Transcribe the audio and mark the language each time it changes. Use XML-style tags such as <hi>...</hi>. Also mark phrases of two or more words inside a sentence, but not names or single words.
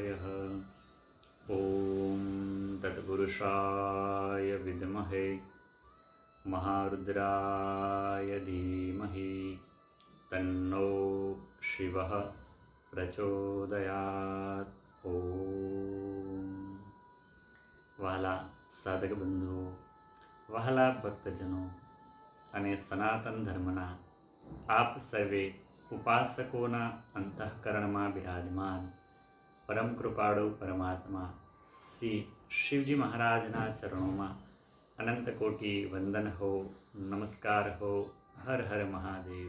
<sa>ॐ तत्पुरुषाय विद्महे महारुद्राय धीमहि तन्नो शिवः प्रचोदयात्।</sa> <gu>ॐ વહાલા સાધક બંધુઓ, વહાલા ભક્તજનો અને સનાતન ધર્મના આપ સર્વે ઉપાસકોના અંતઃકરણમાં બિરાજમાન પરમ કૃપાળુ પરમાત્મા શ્રી શિવજી મહારાજના ચરણોમાં અનંત કોટી વંદન હો, નમસ્કાર હો, હર હર મહાદેવ।</gu>